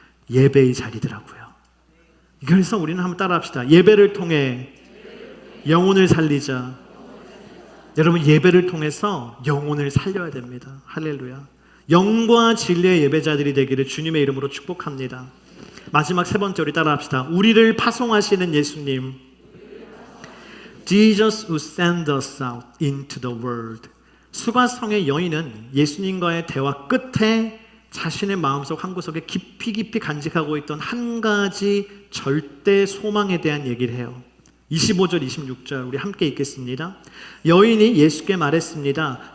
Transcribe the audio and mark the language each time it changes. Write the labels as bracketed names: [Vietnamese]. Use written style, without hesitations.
[Korean] 예배의 자리더라고요. 그래서 우리는 한번 따라합시다. 예배를 통해 영혼을 살리자. 여러분, 예배를 통해서 영혼을 살려야 됩니다. 할렐루야. 영과 진리의 예배자들이 되기를 주님의 이름으로 축복합니다. 마지막 세 번째, 우리 따라합시다. 우리를 파송하시는 예수님, [English] Jesus who sent us out into the world. [Korean] 수가성의 여인은 예수님과의 대화 끝에 자신의 마음속 한구석에 깊이 간직하고 있던 한 가지 절대 소망에 대한 얘기를 해요. 25절 26절 우리 함께 읽겠습니다. 여인이 예수께 말했습니다.